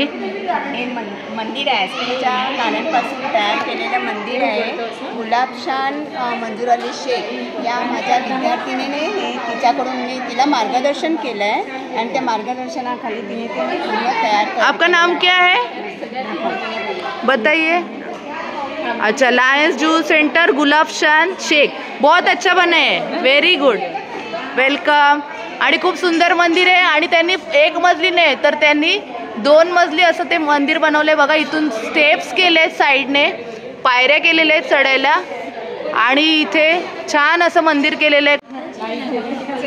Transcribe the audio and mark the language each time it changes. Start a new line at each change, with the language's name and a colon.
Marathi: हे मंदिर आहे, आईस्क्रीमच्या काड्यांपासून तयार केलेलं मंदिर आहे. गुलाबशान मंजूर अली शेख या माझ्या विद्यार्थिनीने हे तिच्याकडून मी तिला मार्गदर्शन केलं आहे आणि त्या मार्गदर्शनाखाली तिने ते पूर्ण तयार केलं.
Hindi: आपका नाम क्या है बताइए. अच्छा, लायंस जूस सेंटर गुलाबशान शेख, बहुत अच्छा बना है, व्हेरी गुड, वेलकम.
Marathi: आणि खूप सुंदर मंदिर आहे. आणि त्यांनी एक मजली नाही तर त्यांनी 2 मजली असं ते मंदिर बनवलंय बघा. इथून स्टेप्स केले आहेत, साईडने पायऱ्या केलेल्या आहेत चढायला, आणि इथे छान असं मंदिर केलेलं आहे.